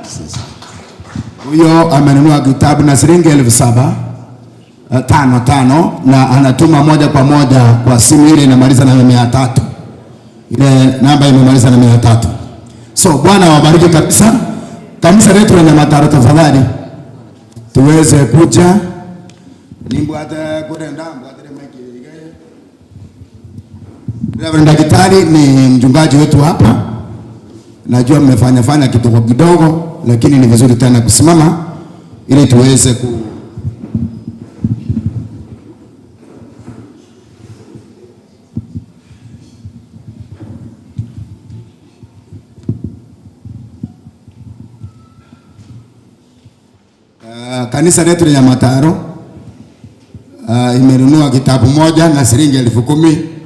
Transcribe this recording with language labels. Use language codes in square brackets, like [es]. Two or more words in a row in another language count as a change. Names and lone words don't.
[sw] Huyo amenunua kitabu na shilingi 7,000 5 na anatuma moja kwa moja kwa simu ile inamaliza na 300. Ile namba imemaliza na 300. So Bwana wabariki kabisa. Kanisa letu la Nyamataro, tafadhali tuweze kuja [guz] nimbwate kurenda mbwate meki. [sw] Reverend Daktari ni mchungaji wetu hapa. Najua mmefanya kidogo kidogo, lakini ni vizuri tena kusimama ili tuweze kanisa letu la Nyamataro imenunua kitabu moja na shilingi 10,000.